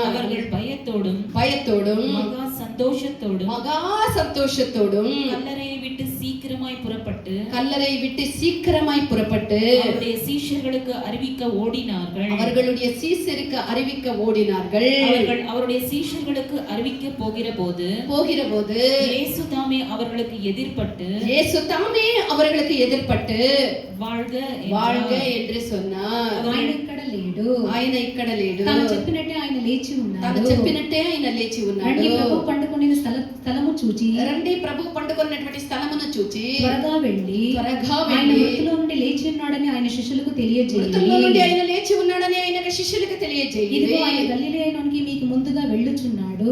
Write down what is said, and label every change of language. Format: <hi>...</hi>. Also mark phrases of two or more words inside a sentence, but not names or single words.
<ta>அவர்கள் பயத்தோடும் மகா சந்தோஷத்தோடும் கல்லறையை விட்டு சீக்கிரமாய் புறப்பட்டு அவருடைய சீஷர்களுக்கு அறிவிக்க ஓடினார்கள். அவர்கள் அவருடைய சீஷர்களுக்கு அறிவிக்க போகிற போது இயேசு தாமே அவர்களுக்கு எதிர்ப்பட்டு வாழ்க என்று சொன்னார்.</ta> <te>ఆయన ఇక్కడ లేడు, తాను చెప్పినట్టే ఆయన లేచి ఉన్నాడు. రండి ప్రభు పండుకొనిన స్థలము చూచి పండుకున్నటువంటి స్థలమును చూచి త్వరగా వెళ్ళి ఆయన మృతుల్లో నుండి లేచి ఉన్నాడని ఆయన శిష్యులకు తెలియజేయండి. ఇదిగో ఆయన గలిలయలోనికి మీకు ముందుగా వెళ్ళుచున్నాడు,</te>